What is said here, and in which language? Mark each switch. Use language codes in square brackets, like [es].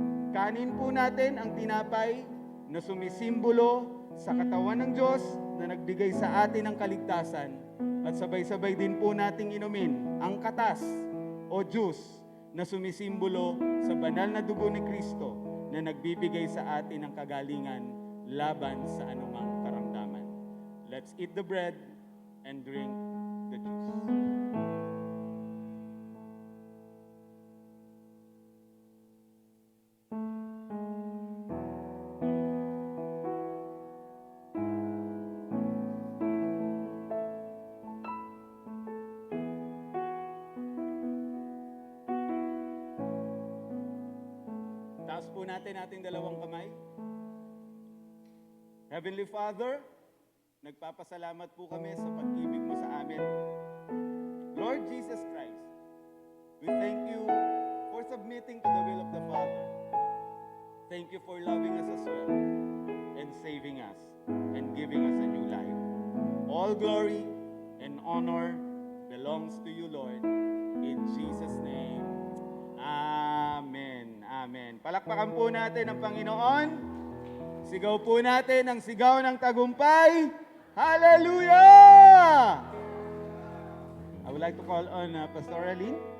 [tl] Kanin po natin ang tinapay na sumisimbolo sa katawan ng Diyos na nagbigay sa atin ng kaligtasan, at sabay-sabay din po nating inumin ang katas o juice na sumisimbolo sa banal na dugo ni Kristo na nagbibigay sa atin ng kagalingan laban sa anumang karamdaman. [en] Let's eat the bread and drink the juice. [tl] natin ating dalawang kamay. Heavenly Father, nagpapasalamat po kami sa pag-ibig mo sa amin. [en] Lord Jesus Christ, we thank you for submitting to the will of the Father. Thank you for loving us as well and saving us and giving us a new life. All glory and honor belongs to you, Lord. In Jesus' name, Amen. Amen. [tl] Palakpakan po natin ang Panginoon. Sigaw po natin ang sigaw ng tagumpay. Hallelujah! [en] I would like to call on Pastor Aline.